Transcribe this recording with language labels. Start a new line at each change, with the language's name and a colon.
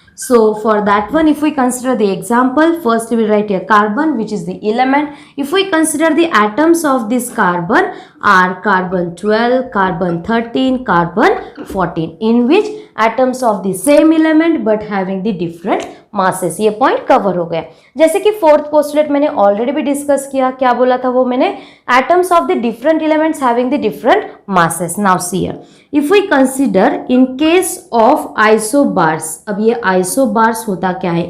English: So for that one, if we consider the example, first we will write here carbon, which is the element. If we consider the atoms of this carbon are carbon 12, carbon 13, carbon 14, in which atoms of the same element but having the different masses.
Hindi: ये point cover हो गया. जैसे कि fourth postulate मैंने already भी discuss किया. क्या बोला था वो मैंने?
English: atoms of the different elements having the different masses. Now see here, if we consider in case of isobars,
Hindi: अब ये isobars होता क्या है?